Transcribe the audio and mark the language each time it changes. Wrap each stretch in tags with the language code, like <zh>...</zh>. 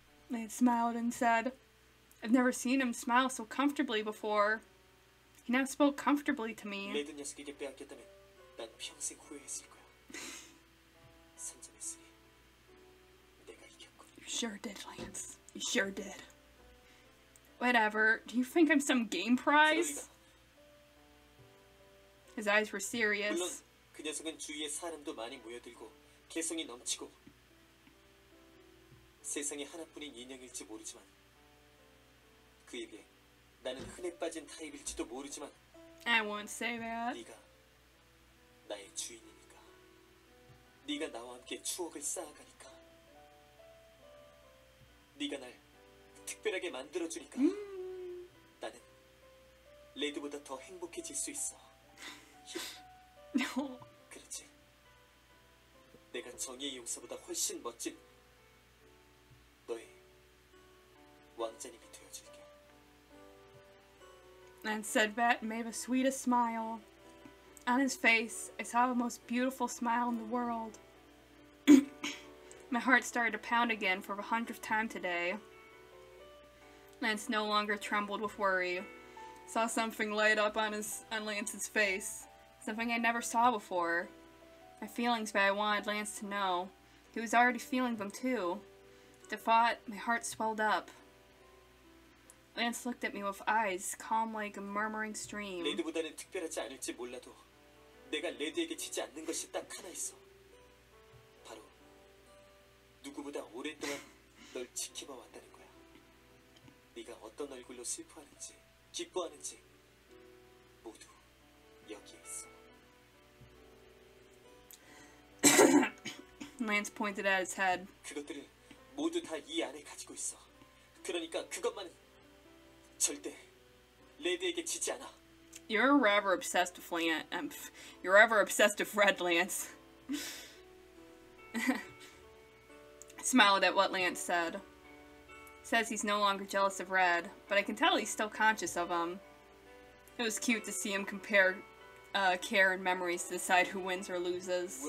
<en>Lance smiled and said, I've never seen him smile so comfortably before. He now spoke comfortably to me.</en> <ko>레드 녀석에게 빼앗겼다면 난 평생 후회했을 거야. 선점했으니 내가 이겼군.</ko> <en>You sure did, Lance. You sure did. Whatever. Do you think I'm some game prize? His eyes were serious.</en> <ko>그 녀석은 주위에 사람도 많이 모여들고 개성이 넘치고 세상에 하나뿐인 인형일지 모르지만 그에게 나는 흔해 빠진 타입일지도 모르지만</ko> <en>I won't say that.</en> <ko>네가 나의 주인이니까 네가 나와 함께 추억을 쌓아가니까 네가 날 특별하게 만들어주니까 나는 레드보다 더 행복해질 수 있어.</ko> <en>No.</en> <ko>그렇지. 내가 정의의 용사보다 훨씬 멋진 너의 왕자님이 되어줄게.</ko> <en>Lance said that and made the sweetest smile. On his face, I saw the most beautiful smile in the world. My heart started to pound again for the 100th time today. Lance no longer trembled with worry. Saw something light up on Lance's face. Something I never saw before. My feelings that I wanted Lance to know. He was already feeling them too. At the thought, my heart swelled up. Lance looked at me with eyes calm like a murmuring stream.</en> <ko>레드보다는 특별하지 않을지 몰라도 내가 레드에게 지지 않는 것이 딱 하나 있어. 바로 누구보다 오랫동안 널 지켜봐 왔다는 거야. 네가 어떤 얼굴로 슬퍼하는지 기뻐하는지 모두 여기에 있어.</ko> <en>Lance pointed at his head.</en> <ko>그것들을 모두 다 이 안에 가지고 있어. 그러니까 그것만은 절대 레드에게 지지 않아.</ko> <en>You're rather obsessed with Lance. You're rather obsessed with Red, Lance. Smiled at what Lance said. Says he's no longer jealous of Red, but I can tell he's still conscious of him. It was cute to see him compare care and memories to decide who wins or loses.</en>